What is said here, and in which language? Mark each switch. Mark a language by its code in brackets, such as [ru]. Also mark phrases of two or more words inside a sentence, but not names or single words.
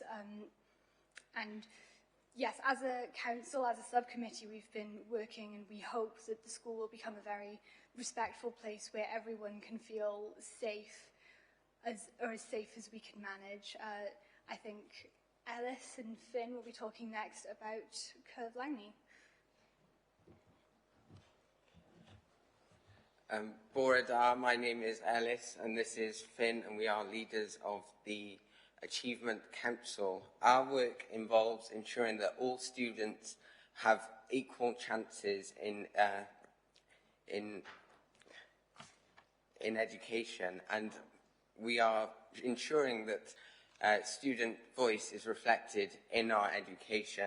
[en] And yes, as a council, as a subcommittee, we've been working, and we hope that the school will become a very respectful place where everyone can feel safe, as safe as we can manage. I think Ellis and Finn will be talking next about Cyflawni. [cy] Bore da, [en] my name is Ellis, and this is Finn, and we are leaders of the Achievement Council. Our work involves ensuring that all students have equal chances in education, and we are ensuring that student voice is reflected in our education.